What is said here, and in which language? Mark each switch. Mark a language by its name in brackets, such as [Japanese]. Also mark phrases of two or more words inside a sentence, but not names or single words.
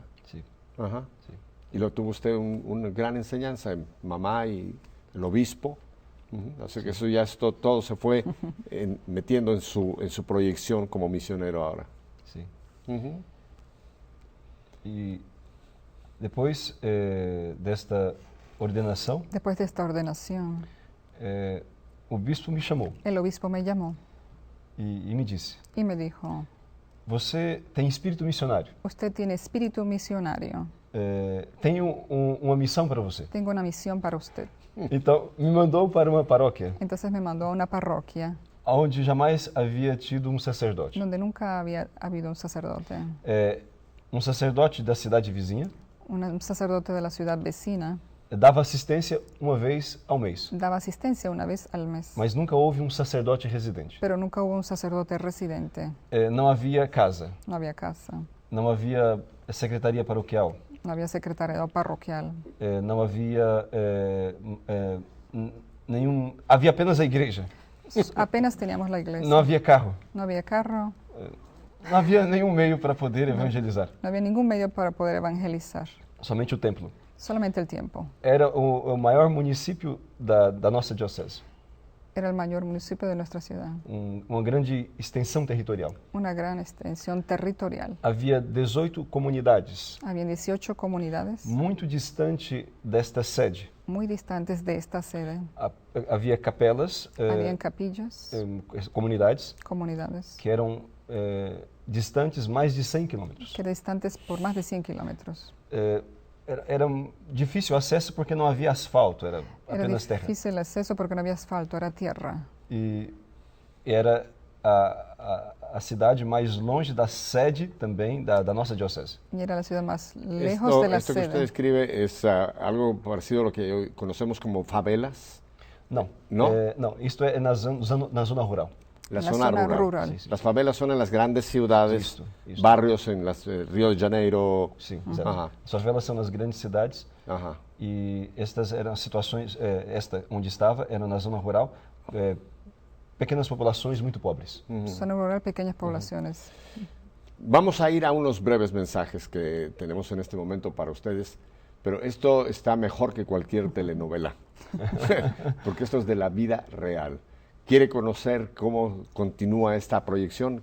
[Spanish] Sí. Ajá. Sí. Y lo tuvo usted una gran enseñanza, mamá y el obispo. Así que eso ya todo se fue metiendo en su proyección como misionero ahora. Sí. [Portuguese] E depois desta ordenação, [Spanish] Después de esta ordenación, [Portuguese] o bispo me chamou [Spanish] el obispo me llamó [Portuguese] e me disse: [Spanish] y me dijo, [Portuguese] você tem espírito missionário. [Spanish] usted tiene espíritu misionario, [Portuguese] Tenho uma missão para você. [Spanish] tengo una misión para usted. [Portuguese] Então, me mandou para uma paróquia [Spanish] Entonces me mandó a una parroquia [Portuguese] onde jamais havia tido um sacerdote. [Spanish] donde nunca había habido un sacerdote. [Portuguese] Um sacerdote da cidade vizinha [Spanish] Un sacerdote de la ciudad vecina [Portuguese] dava assistência uma vez ao mês, [Spanish] daba asistencia una vez al mes, [Portuguese] mas nunca houve um sacerdote residente. [Spanish] pero nunca hubo un sacerdote residente. [Portuguese] Não havia casa, [Spanish] No había casa, [Portuguese] não havia secretaria paroquial, [Spanish] no había secretariado parroquial, [Portuguese] não havia nenhum... Havia apenas a igreja, [Spanish] apenas teníamos la iglesia. [Portuguese] não havia carro, [Spanish] No había carro, [Portuguese] não havia nenhum meio para poder evangelizar, [Spanish] no había ningún medio para poder evangelizar, [Portuguese] somente o templo. [Spanish] Solamente el tiempo. [Portuguese] Era o maior município da nossa diocese. [Spanish] Era el mayor municipio de nuestra ciudad. [Portuguese] Uma grande extensão territorial. [Spanish] Una gran extensión territorial. [Portuguese] Havia 18 comunidades. [Spanish] Había 18 comunidades. [Portuguese] Muito distante desta sede. [Spanish] Muy distantes de esta sede. [Portuguese] Havia capelas. [Spanish] Habían capillas. [Portuguese] Comunidades. [Spanish] Comunidades. [Portuguese] Que eram distantes mais de 100 quilômetros. [Spanish] Que eran distantes por más de 100 kilómetros. [Portuguese] Era difícil o acesso porque não havia asfalto, era apenas terra. [Spanish] Era difícil el acceso porque no había asfalto, era tierra. [Portuguese] E era a cidade mais longe da sede também da nossa diocese. [Spanish] Y era la ciudad más lejos de la esto que sede. usted describe es algo parecido a lo que hoy conocemos como favelas. [Portuguese] Não. Não? Não, isto é na zona rural. [Spanish] La La zona zona rural. rural. Sí, sí. Las favelas son en las grandes ciudades, [Portuguese] Isto. [Spanish] barrios en Río de Janeiro. [Portuguese] Sim, exato. [Spanish] Ajá, [Portuguese] As favelas são nas grandes cidades [Spanish] ajá. [Portuguese] e estas eram situações, esta onde estava era na zona rural, pequenas populações muito pobres. [Spanish] Zona rural, pequeñas poblaciones. Vamos a ir a unos breves mensajes que tenemos en este momento para ustedes, pero esto está mejor que cualquier telenovela, porque esto es de la vida real. ¿Quiere conocer cómo continúa esta proyección?